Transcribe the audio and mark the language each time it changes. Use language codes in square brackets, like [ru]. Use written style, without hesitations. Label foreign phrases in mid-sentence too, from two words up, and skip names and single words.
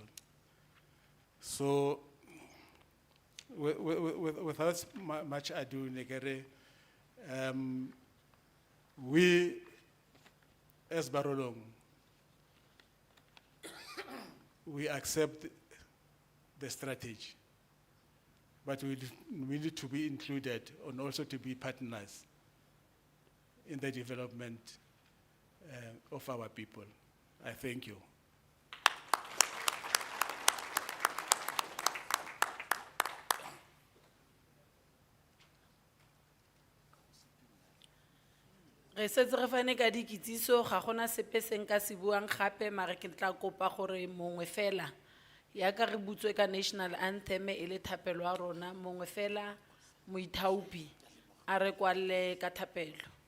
[en] So, without much ado, we as Barolong, we accept the strategy, but we need to be included and also to be partners in the development of our people. I thank you. [tn] Re setse re fane ka dikitsiso ga gona sepe se nka se buang gape mare ke tla kopa gore mongwe fela ya ka re butswe ka [en] national anthem [tn] e le thapelo a rona mongwe fela moithaopi a re kwalle ka thapelo.